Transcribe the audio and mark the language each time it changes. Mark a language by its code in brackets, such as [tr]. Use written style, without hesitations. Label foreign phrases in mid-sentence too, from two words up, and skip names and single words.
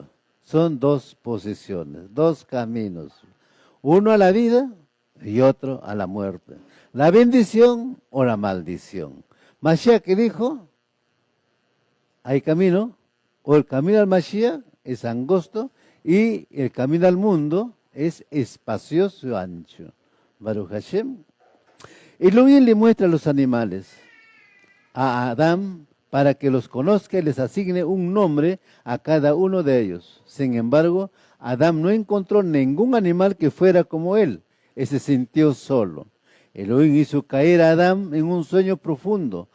[es] Son dos posiciones, dos caminos, uno a la vida y otro a la muerte. La bendición o la maldición. Mashiach que dijo, hay camino, o el camino al Mashiach es angosto y el camino al mundo es espacioso y ancho. [he] ברוך השם. [es] Elohim le muestra a los animales a Adán para que los conozca y les asigne un nombre a cada uno de ellos. Sin embargo, Adán no encontró ningún animal que fuera como él. Él se sintió solo. Elohim hizo caer a Adán en un sueño profundo.